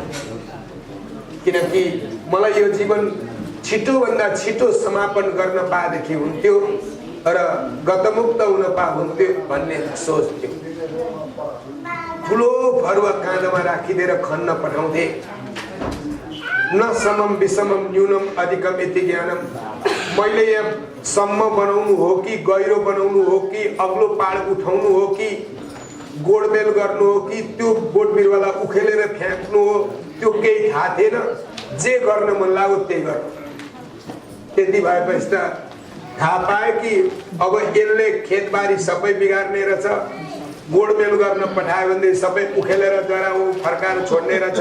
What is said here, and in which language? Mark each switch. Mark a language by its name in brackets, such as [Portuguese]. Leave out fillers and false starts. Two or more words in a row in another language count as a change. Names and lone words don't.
[Nepali] किनकि मलाई यो जीवन छिटोभन्दा छिटो समापन गर्न पाएदेखि हुन्थ्यो र गतमुक्त हुन पाहुन्थ्यो भन्ने सोच थियो। ठुलो फरुवा काँधमा राखिदिएर खन्न पठाउँथे। [Sanskrit] न समम विषमम न्यूनम अधिकम इति ज्ञानम। [Nepali] मैले यहाँ सम्म बनाउनु हो कि गहिरो बनाउनु हो कि अग्लो पाड उठाउनु हो कि गोडमेल गर्नु हो कि त्यो बोट बिरुवालाई उखेलेर फ्याँक्नु हो, त्यो केही थाहा थिएन। जे गर्न मन लाग्यो त्यही गर्नु। त्यति भएपछि त थाहा पायो कि अब यसले खेतबारी सबै बिगार्ने रहेछ, गोडमेल गर्न पठायो भने सबै उखेलेर द्वारा ऊ फर्काएर छोड्ने रहेछ।